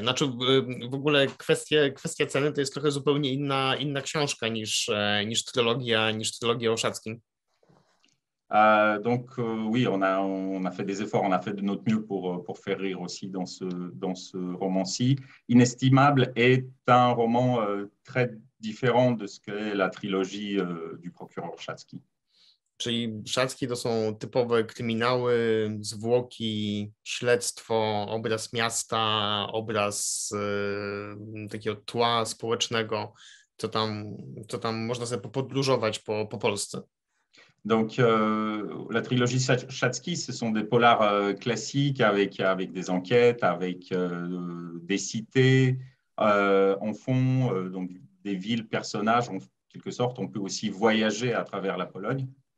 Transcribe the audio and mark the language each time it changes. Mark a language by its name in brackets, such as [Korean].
[Polish] Znaczy w ogóle kwestia ceny to jest trochę zupełnie inna książka niż trylogia o Szackim. [French] Donc oui, on a fait des efforts, on a fait de notre mieux pour faire rire aussi dans ce roman-ci. Inestimable est un roman très différent de ce qu'est la trilogie du procureur Szacki. [Polish] Czyli Szacki to są typowe kryminały, zwłoki, śledztwo, obraz miasta, obraz takiego tła społecznego, co tam można sobie podróżować po Polsce. [French] Donc, la trilogie Szacki, ce sont des polars classiques avec des enquêtes, avec des cités en fond, donc des villes, personnages. En quelque sorte, on peut aussi voyager à travers la Pologne.